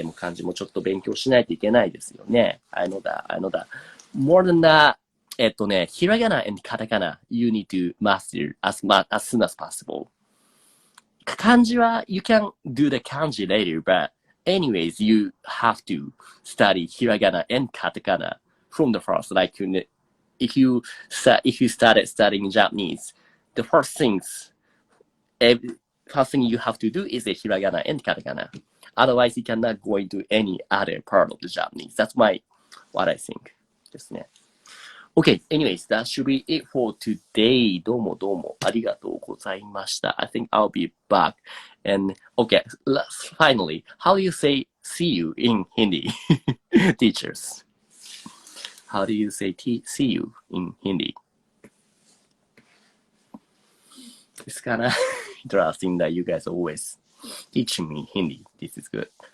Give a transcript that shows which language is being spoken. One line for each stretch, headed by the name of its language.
Japanese: でも漢字もちょっと勉強しないといけないですよね。
English: I know that. More than that,
Japanese: ひらがな and カタカナ
English: you need to master as soon as possible. 漢字は you can do the 漢字 later, but anyways, you have to study hiragana and katakana from the first. Like if you started studying Japanese, the first thing you have to do is the hiragana and katakana. Otherwise, you cannot go into any other part of the Japanese. That's what I think.
Japanese: ですね。
English: Okay, anyways, that should be it for today.
Japanese: どうもありがとうございました。
English: I think I'll be back. And okay, finally, how do you say see you in Hindi? Teachers. How do you say see you in Hindi? It's kind of interesting that you guys always teaching me Hindi. This is good.